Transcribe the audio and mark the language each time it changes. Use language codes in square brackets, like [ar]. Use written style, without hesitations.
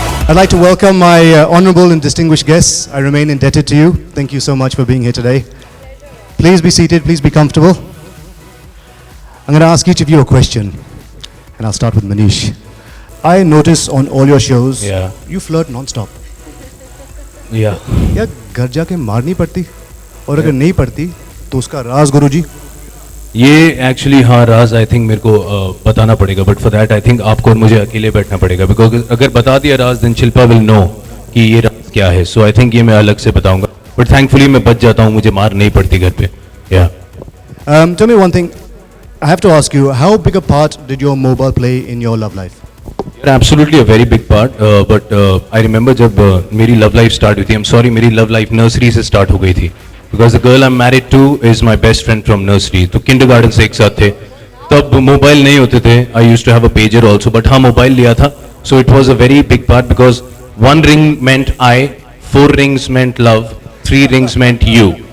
[en] I'd like to welcome my honorable and distinguished guests. I remain indebted to you. Thank you so much for being here today. Please be seated, please be comfortable. I'm going to ask each of you a question, and I'll start with Manish. I notice on all your shows, you flirt non-stop. Yeah. [hi] क्या घर जाके मारनी पड़ती और अगर नहीं पड़ती तो उसका राज गुरुजी ये एक्चुअली हाँ राज [en] I think [hi] मेरे को बताना पड़ेगा, [en] but for that I think [hi] आपको और मुझे अकेले बैठना पड़ेगा, बिकॉज अगर बता दिया राज [en] then Shilpa will know [hi] कि ये राज क्या है. [en] so I think [hi] ये मैं अलग से बताऊंगा, [en] but thankfully [hi] मैं बच जाता हूँ, मुझे मार नहीं पड़ती घर पे. या [en] Tell me one thing. I have to ask you, how big a part did your mobile play in your love life? Absolutely a very big part, but I remember [hi] जब मेरी लव लाइफ स्टार्ट हुई थी, [en] I am sorry [hi] मेरी love life nursery से start हो गई थी, [en] Because the girl I am married to is my best friend from nursery. [hi] तो किंडरगार्टन से एक साथ थे, तब मोबाइल नहीं होते थे. [en] I used to have a pager also, but [hi] हाँ मोबाइल लिया था. [en] So it was a very big part, because 1 ring meant I, 4 rings meant love, 3 rings meant you.